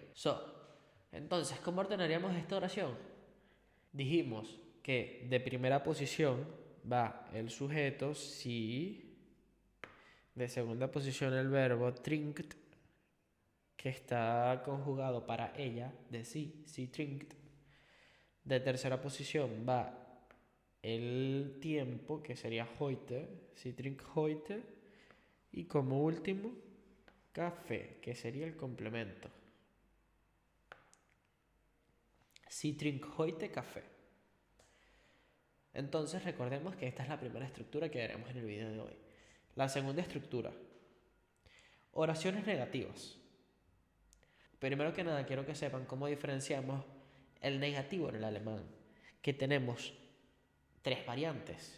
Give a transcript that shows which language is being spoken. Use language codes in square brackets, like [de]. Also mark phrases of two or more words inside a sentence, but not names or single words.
[es] Entonces, ¿cómo ordenaríamos esta oración? Dijimos que de primera posición va el sujeto, sí. De segunda posición el verbo trinkt, que está conjugado para ella, de sí, [de] sie trinkt. [es] De tercera posición va el tiempo, que sería heute, [de] sie trinkt heute. [es] Y como último, café, que sería el complemento. [de] Sie trinkt heute Kaffee. [es] Entonces recordemos que esta es la primera estructura que veremos en el video de hoy. La segunda estructura, oraciones negativas. Primero que nada quiero que sepan cómo diferenciamos el negativo en el alemán, que tenemos tres variantes.